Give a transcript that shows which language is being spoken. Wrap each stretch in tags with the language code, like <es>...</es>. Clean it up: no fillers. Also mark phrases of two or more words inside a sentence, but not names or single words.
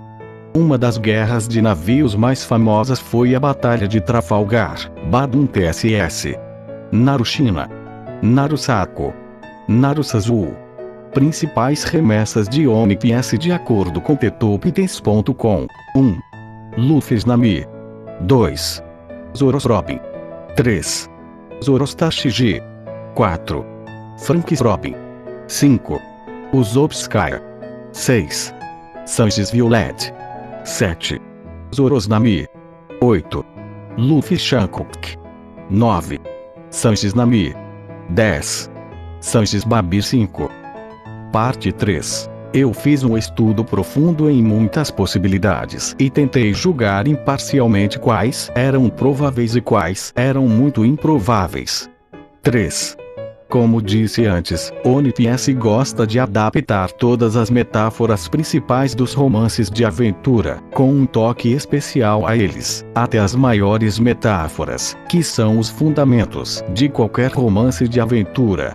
<pt>Uma das guerras de navios mais famosas foi a Batalha de Trafalgar, Badum TSS. Narushina. Narusaku. Narusazu. Principais remessas de One Piece de acordo com TheTopTens.com. 1. Luffy Nami. 2. Zoros Robin. 3. Zoros Tashigi. 4. Franks Robin. 5. Usopp Sky. 6. Sanjis Violet. 7. Zoros Nami. 8. Luffy Shankook. 9. Sanjis Nami. 10. Sanjis Babir 5. Parte 3. Eu fiz um estudo profundo em muitas possibilidades e tentei julgar imparcialmente quais eram prováveis e quais eram muito improváveis. 3. Como disse antes, One Piece gosta de adaptar todas as metáforas principais dos romances de aventura, com um toque especial a eles, até as maiores metáforas, que são os fundamentos de qualquer romance de aventura.</pt>